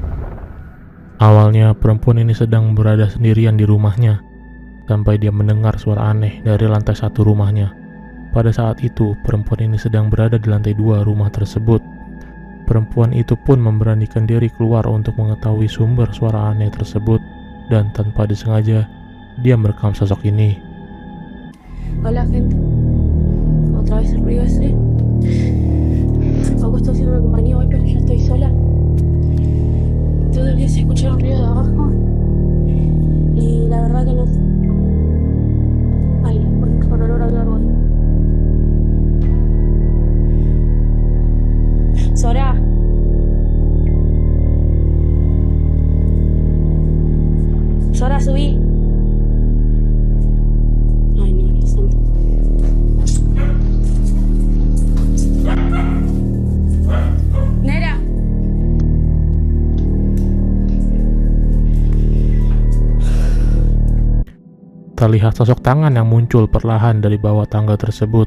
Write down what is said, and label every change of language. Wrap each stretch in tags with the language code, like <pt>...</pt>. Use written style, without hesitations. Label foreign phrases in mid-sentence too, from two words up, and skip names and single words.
<id>Awalnya perempuan ini sedang berada sendirian di rumahnya sampai dia mendengar suara aneh dari lantai 1 rumahnya. Pada saat itu perempuan ini sedang berada di lantai 2 rumah tersebut. Perempuan itu pun memberanikan diri keluar untuk mengetahui sumber suara aneh tersebut, dan tanpa disengaja dia merekam sosok ini.</id> <es>Hola gente, otra vez el ruido ese. Paco está haciendo compañía hoy, pero ya estoy sola. Todo el día se escucha el ruido de abajo y la verdad que no. Ay, con olor a árbol. Sora. Sora, subí. Ay, no, Dios santo. Nera.</es> <id>Terlihat sosok tangan yang muncul perlahan dari bawah tangga tersebut.</id>